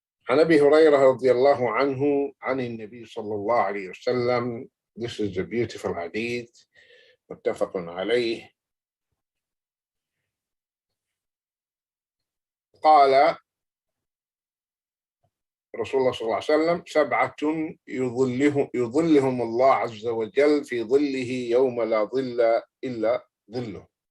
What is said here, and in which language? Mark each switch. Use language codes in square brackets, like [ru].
[ar] عن أبي هريرة رضي الله عنه عن النبي صلى الله عليه وسلم. [en] This is a beautiful hadith, [ar] متفق عليه. قال رسول الله صلى الله عليه وسلم: سبعة يظلهم الله عز وجل في ظله يوم لا ظل إلا ظله.